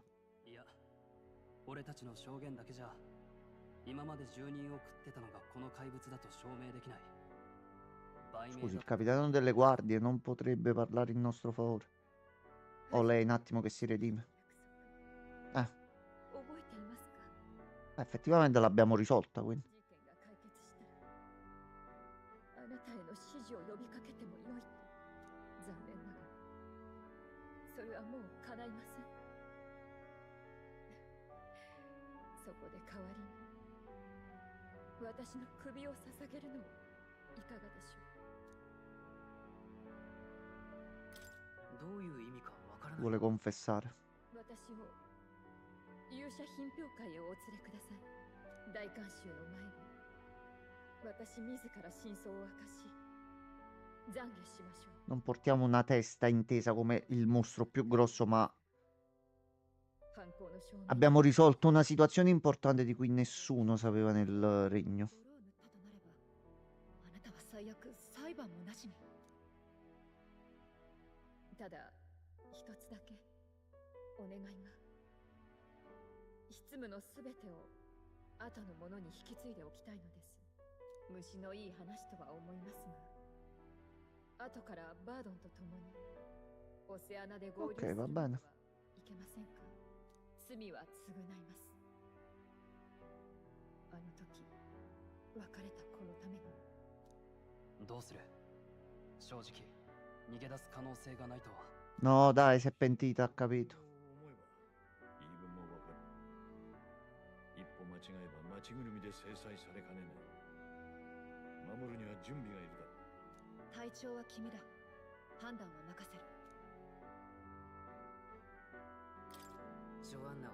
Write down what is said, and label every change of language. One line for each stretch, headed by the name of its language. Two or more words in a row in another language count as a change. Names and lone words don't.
Japanese: いや、俺たちの証言だけじゃ今まで住人を食ってたのがこの怪物だと証明できない。売名
Italian: Scusi,
Japanese: だ
Italian: il capitano delle guardie non potrebbe parlare in nostro favore. O lei un attimo che si redime.
Japanese: 覚えていますか。
Italian: Effettivamente l'abbiamo risolta, quindi.
Japanese: 事件が解決したらあなたへの指示を呼びかけてもよい。残念ながらそれはもう叶いません。そこで代わりに私の首を捧げるのはいかがでしょう。どういう意味かわからない。
Italian: Vuole confessare.
Japanese: 私を勇者品評会へお連れください。大観衆の前に私自ら真相を明かし懺悔しましょう。
Italian: Non portiamo una testa intesa come il mostro più grosso, ma
Japanese: 犯行の証明
Italian: abbiamo risolto una situazione importante di cui nessuno sapeva nel regno.
Japanese: 泥を塗ったとなればあなたは最悪裁判もなしに。ただ一つだけお願いが。執務のすべてを後の者に引き継いでおきたいのです。虫のいい話とは思いますが、後からバードンと共にオセアナで合流す
Italian: Ok,
Japanese: る
Italian: va
Japanese: の
Italian: bene.
Japanese: はいけませんか。罪は償います。あの時別れた子のために。どうする？正直逃げ出す可能性がないとは。
Italian: No, dai, si è pentita, ha capito.
Japanese: 思えば言い分もわかる。一歩間違えば町ぐるみで制裁されかねない。守るには準備がいるだろう。隊長は君だ。判断は任せる。ジョアンナを